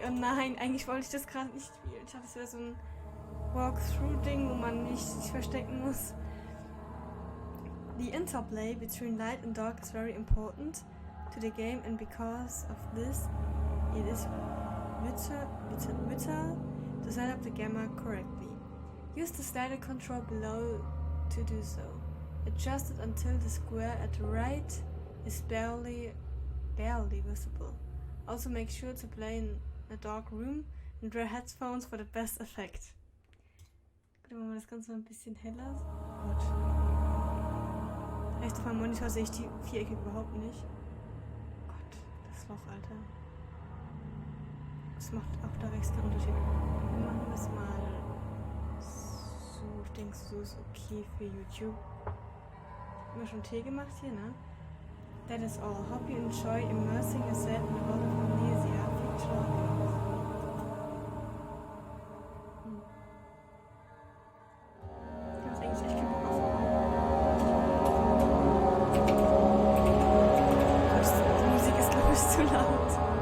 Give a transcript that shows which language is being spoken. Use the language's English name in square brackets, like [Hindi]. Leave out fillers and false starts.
[German] Oh nein, eigentlich wollte ich das gerade nicht spielen. Ich dachte, es wäre so ein Walkthrough-Ding, wo man nicht sich verstecken muss. [English] The interplay between light and dark is very important to the game, and because of this, it is vital to set up the gamma correctly. Use the slider control below to do so. Adjust it until the square at the right is barely visible. Also make sure to play in a dark room and wear headphones for the best effect. [German] Gut, machen wir das Ganze mal ein bisschen heller. Gut. Rechts auf meinem Monitor sehe ich die Vierecke überhaupt nicht. Gott, das Loch, Alter. Das macht auch da rechts keinen Unterschied. Wir machen das mal so. Ich denke, so ist okay für YouTube. Haben wir schon Tee gemacht hier, ne? [English] That is all. Hope you enjoy immersing yourself in the world of Amnesia, fictional games. [German] Das ist eigentlich echt kein Bock auf. Die Musik ist, glaube ich, zu laut.